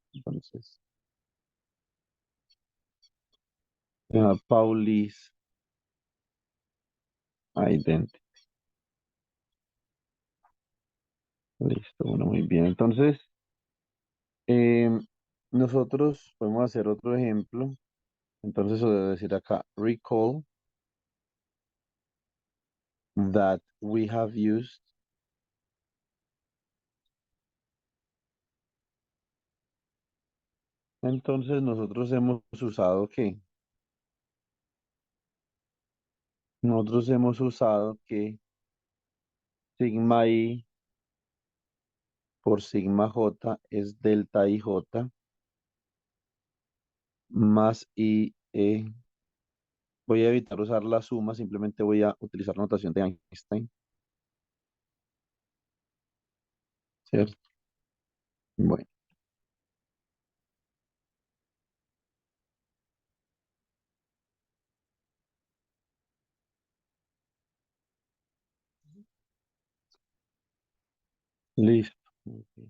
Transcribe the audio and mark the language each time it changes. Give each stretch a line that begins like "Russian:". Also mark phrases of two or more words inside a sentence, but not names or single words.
Spanish: Entonces,
English: Paulis identity.
Spanish: Listo, bueno, muy bien. Entonces, em, nosotros podemos hacer otro ejemplo. Entonces, eso debe decir acá,
English: recall that we have used.
Spanish: Entonces, nosotros hemos usado ¿qué? Nosotros hemos usado que sigma i por sigma j es delta ij más i e. Voy a evitar usar la suma, simplemente voy a utilizar notación de Einstein, ¿cierto? Bueno, listo. Ok.